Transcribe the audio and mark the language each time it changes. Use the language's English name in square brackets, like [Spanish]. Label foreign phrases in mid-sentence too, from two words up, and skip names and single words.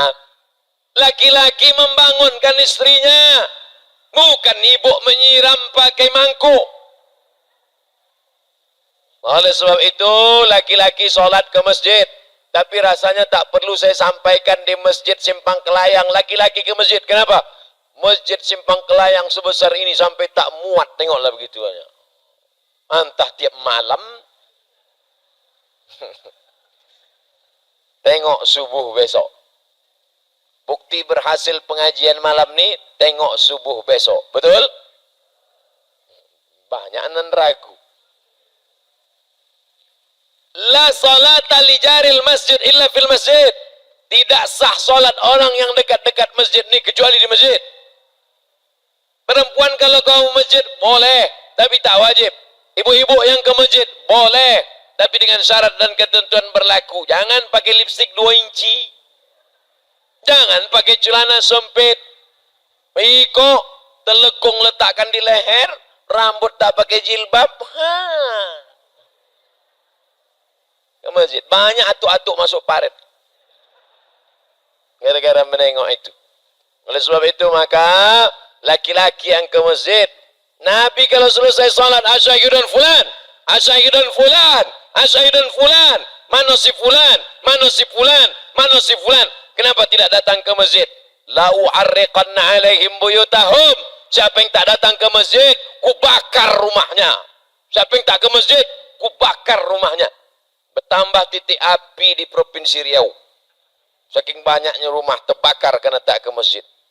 [Indonesian] Laki-laki membangunkan istrinya, bukan ibu menyiram pakai mangkuk. Oleh sebab itu, laki-laki sholat ke masjid, tapi rasanya tak perlu saya sampaikan di Masjid Simpang Kelayang. Laki-laki ke masjid, kenapa? Masjid Simpang Kelayang sebesar ini sampai tak muat, tengoklah begitu aja. Entah tiap malam. Tengok subuh besok. Bukti berhasil pengajian malam ni, tengok subuh besok. Betul? Banyak nan ragu. [Arabic] لا صلاة لجار المسجد إلا في المسجد. [Indonesian] Tidak sah solat orang yang dekat-dekat masjid ni kecuali di masjid. Perempuan kalau kau masjid boleh, tapi tak wajib. Ibu-ibu yang ke masjid boleh, tapi dengan syarat dan ketentuan berlaku. Jangan pakai lipstik 2 inci. Jangan pakai celana sempit. Iko telekung letakkan di leher, rambut tak pakai jilbab. Ke masjid banyak atuk-atuk masuk paret. Gara-gara menengok itu. Oleh sebab itu maka laki-laki yang ke masjid, Nabi kalau selesai salat, [Arabic] أشهد فلان، أشهد فلان، أشهد فلان, [Indonesian] mana si fulan, mana si fulan, mana si fulan. Kenapa tidak datang ke masjid? [Arabic] لأحرقن عليهم بيوتهم. [Indonesian] Siapa yang tak datang ke masjid, ku bakar rumahnya. Siapa yang tak ke masjid, ku bakar rumahnya. Bertambah titik api di Provinsi Riau. Saking banyaknya rumah terbakar karena tak ke masjid.